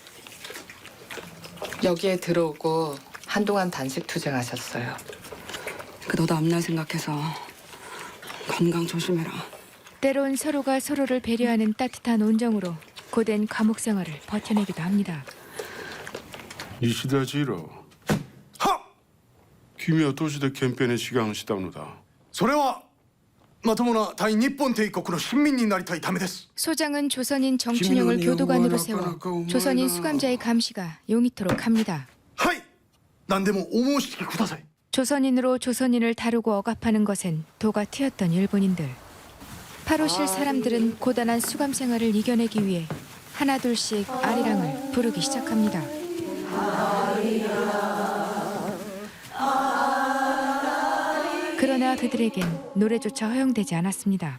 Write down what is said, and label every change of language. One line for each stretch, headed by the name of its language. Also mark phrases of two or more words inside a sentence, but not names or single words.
Korean: 여기에 들어오고 한동안 단식 투쟁하셨어요. 너도 앞날 생각해서 건강 조심해라. 때론 서로가 서로를 배려하는 따뜻한 온정으로 고된 감옥 생활을 버텨내기도 합니다.
Japanese: 石田次郎君は都市で憲兵に志願したのだ。それはまともな大日本帝国の親民になりたいためです。
Korean: 소장은 조선인 정춘영을 교도관으로 세워 조선인 수감자의 감시가 용이토록 합니다.
Japanese: はい。何でもお申し付けください。
Korean: 조선인으로 조선인을 다루고 억압하는 것엔 도가 튀었던 일본인들. 8호실 사람들은 고단한 수감 생활을 이겨내기 위해 하나둘씩 아리랑을 부르기 시작합니다. 그러나 그들에겐 노래조차 허용되지 않았습니다.